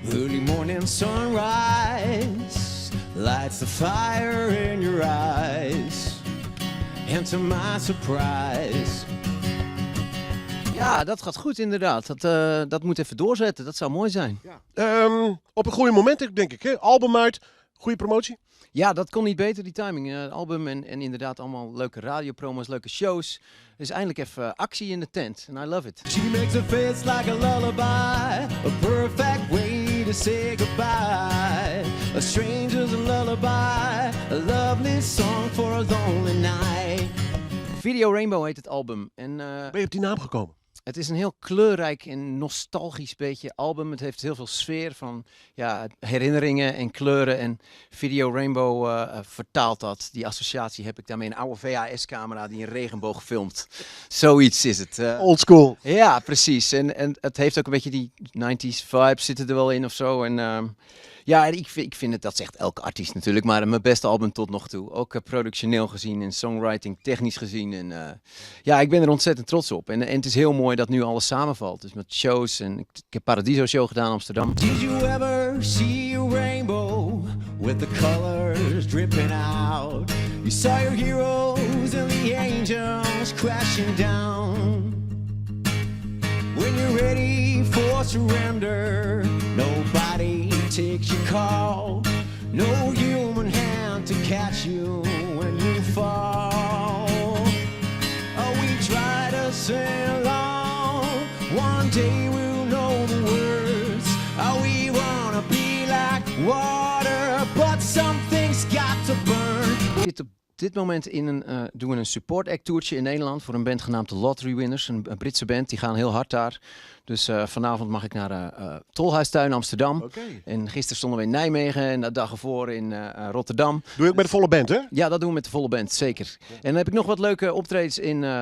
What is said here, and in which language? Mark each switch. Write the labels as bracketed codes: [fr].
[en] morning sunrise lights the fire in your eyes. And to my surprise. [nl] Ja, dat gaat goed inderdaad. Dat moet even doorzetten. Dat zou mooi zijn. Ja. Op een goede moment, denk ik. Hè? Album uit, goede promotie. Ja, dat kon niet beter, die timing. Album en inderdaad allemaal leuke radiopromos, leuke shows. Dus eindelijk even actie in de tent. [en] And I love it. She makes a face like a lullaby. A perfect way to say goodbye. A stranger's a lullaby. A lovely song for a lonely night. [nl] Video Rainbow heet het album. En, Ben je op die naam gekomen? het is een heel kleurrijk en nostalgisch beetje album. Het heeft heel veel sfeer van herinneringen en kleuren. En Video Rainbow vertaalt dat. Die associatie heb ik daarmee. Een oude VHS-camera die een regenboog filmt. Zoiets is het. [en] Old school. [nl] Ja, precies. En het heeft ook een beetje die 90s vibes zitten er wel in of zo. En ik vind het, dat zegt elke artiest natuurlijk, maar mijn beste album tot nog toe. Ook productioneel gezien en songwriting, technisch gezien. En ik ben er ontzettend trots op. En het is heel mooi dat nu alles samenvalt. Dus met shows en ik heb Paradiso Show gedaan in Amsterdam. [en] Did you ever see a rainbow with the colors dripping out? You saw your heroes and the angels crashing down. When you're ready for surrender, nobody takes your call. No human hand to catch you when you fall. Oh, we try to sing along. One day we'll know the words. Oh, we wanna be like water, but something's got to burn. [nl] Op dit moment doen we een support act toertje in Nederland voor een band genaamd The Lottery Winners. Een Britse band, die gaan heel hard daar. Dus vanavond mag ik naar Tolhuistuin Amsterdam. [en] Okay. [nl] En gisteren stonden we in Nijmegen en de dag ervoor in Rotterdam. Doe je ook met de volle band, hè? Ja, dat doen we met de volle band, zeker. Ja. En dan heb ik nog wat leuke optredens in...